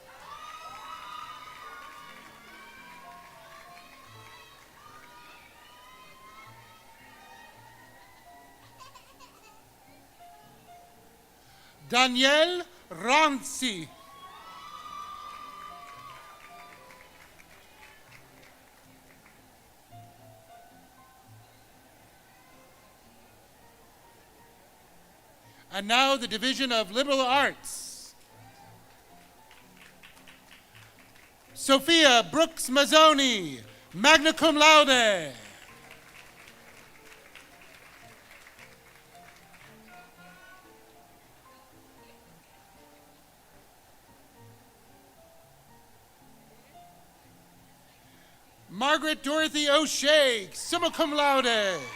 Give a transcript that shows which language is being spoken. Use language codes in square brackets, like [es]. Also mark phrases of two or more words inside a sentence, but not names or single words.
[en] Danielle Ranzi. And now the Division of Liberal Arts. Sophia Brooks Mazzoni, [la] magna cum laude. [en] Margaret Dorothy O'Shea, [la] summa cum laude.